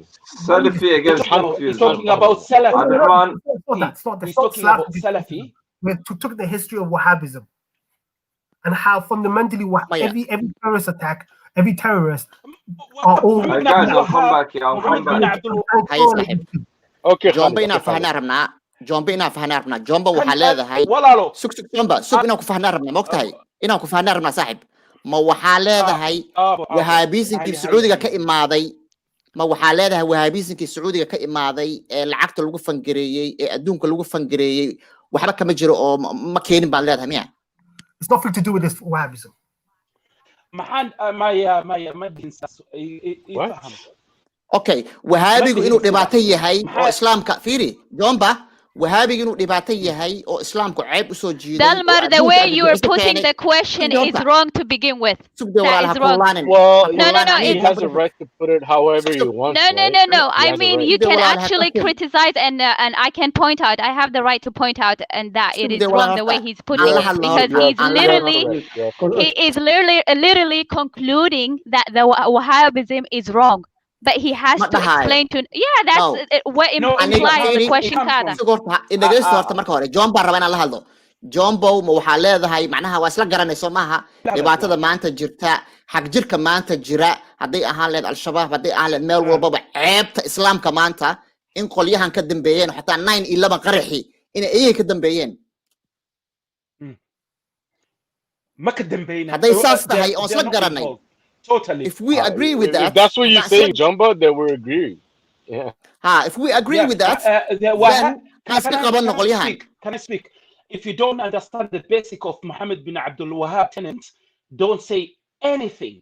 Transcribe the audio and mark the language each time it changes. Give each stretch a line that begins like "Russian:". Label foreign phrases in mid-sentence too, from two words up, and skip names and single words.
English: Salafi against He's talking about Salafi. He's talking about Salafi. We took the history of Wahhabism and how fundamentally every terrorist attack, every terrorist are all. Guys, I'll come back here. I'll come back. Okay,
Somali: Jomba inaan fahnaa rabnaa. Jomba waxaa leedahay sug inaan ku fahnaa rabnaa ma ogtahay inaan ku fahnaa rabnaa saaxib ma waxaa leedahay wahaabiisinkii sacuudiga ka imaaday ee lacagta lagu fangareeyey ee adduunka lagu fangareeyey waxba kama jiro oo ma keenin baan leedahay miya?
English: It's nothing to do with this Wahhabism.
Somali: Okay, Wahhabigu inuu dhibaato yahay oo Islaamka fiiri Jomba Wahhabigu inuu dhibaato yahay oo Islaamku ceeb u soo jiiday.
English: Dalmar, the way you are putting the question is wrong to begin with. That is wrong. Well, he has a right to put it however he wants. No. I mean, you can actually criticize and I can point out. I have the right to point out and that it is wrong the way he's putting it because he is literally concluding that the Wahhabism is wrong. But he has to explain to that's what implies the question kaada.
Somali: Inaga horta marka hore Jomba raba inaan la hadlo. Jombo ma waxa leedahay macnaha waa isla garanayso maaha dhibaatada maanta jirta xaq jirka maanta jira haday ahaan leed al-shabaab haday ahaan leed meel walba ceebta islaamka maanta in qolyahan ka dambeeyeen xataa 9/11 qaraxi in ay ka dambeeyeen ma ka dambeeyeen haday saas tahay oo isla garanay.
English: Totally. If we agree with that, if that's what you're saying, Jumba, then we're agreeing. Yeah. If we agree with that, then can I speak? If you don't understand the basic of Muhammad bin Abdul Wahhab tenets, don't say anything.